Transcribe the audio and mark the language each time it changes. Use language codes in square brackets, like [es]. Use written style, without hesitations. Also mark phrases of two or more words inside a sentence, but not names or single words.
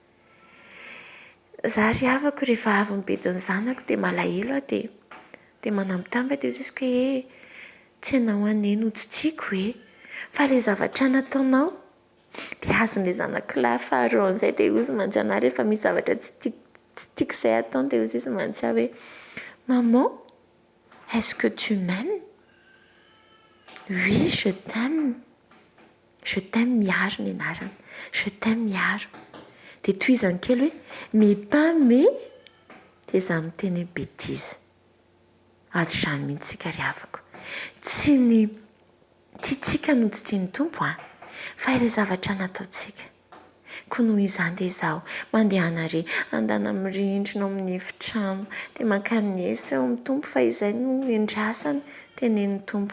[mg] Za ry havako rehefa avy nibediny zanako dia malahelo dia manambitamby dia zisiko hoe tsy ianao aneny hoditsiako fa ilay zavatra nataonao dia azon'ilay zanak'ilahy faharoa an'izay dia izy manjana rehefa misy zavatra tsy tiako izay ataony dia izy mantsy hoe [fr] maman, est-ce que tu m'aimes? Oui, je t'aime. Je t'aime [mg] miaro ny anarany. [fr] Je t'aime [mg] miaro. Dia tohizany kely hoe [fr] mais pas mais [mg] dia izany miteny hoe bêtise. Ary izany mihitsy ry havako. Tsy ny tiantsika no tsy tian'ny Tompo fa ilay zavatra nataontsika. Koa noho izany dia izaho mandeha anare andana mirindrina amin'ny efitrano dia mankanesa eo amin'ny Tompo fa izay no endrasany tenenin'ny Tompo.